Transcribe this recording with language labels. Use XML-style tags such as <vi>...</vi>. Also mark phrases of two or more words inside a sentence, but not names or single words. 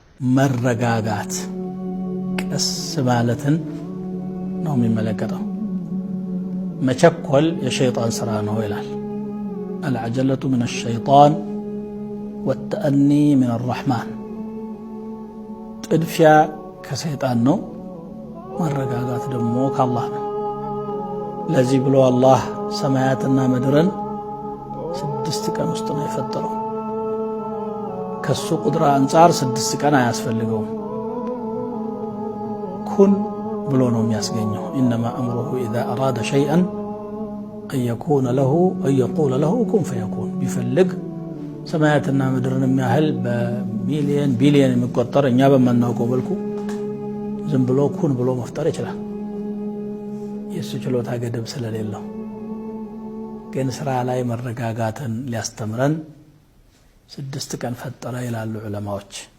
<am>መረጋጋት ቀስ ማለትን ነው የሚመለከተው መቸኮል የሸይጣን ስራ ነው ይላል</am> <ar>العجلة من الشيطان والتأني من الرحمن</ar> <am>ጥድፊያ ከሰይጣን ነው መረጋጋት ደግሞ ከአላህ ነው ለዚህ ብሎ አላህ ሰማያትና ምድርን 6 ቀን ውስጥ ነው የፈጠረው ከሱ ቁድራ አንፃር 6 ቀን አያስፈልገውም ኩን ብሎ ነው የሚያስገኘው</am> <ar>انما امره اذا اراد شيئا ان يقول له كن فيكون</ar> <am>ቢፈልግ ሰማያትና ምድርን የሚያህል በሚሊየን ቢሊየን የሚቆጠር እኛ በመናውቀው መልኩ ዝም ብሎ ኩን ብሎ መፍጠር ይችላል የሱ ችሎታ ገደብ ስለሌለው ግን ስራ ላይ መረጋጋትን ሊያስተምረን 6 ቀን ፈጠረ ይላሉ ዑለማዎች</am>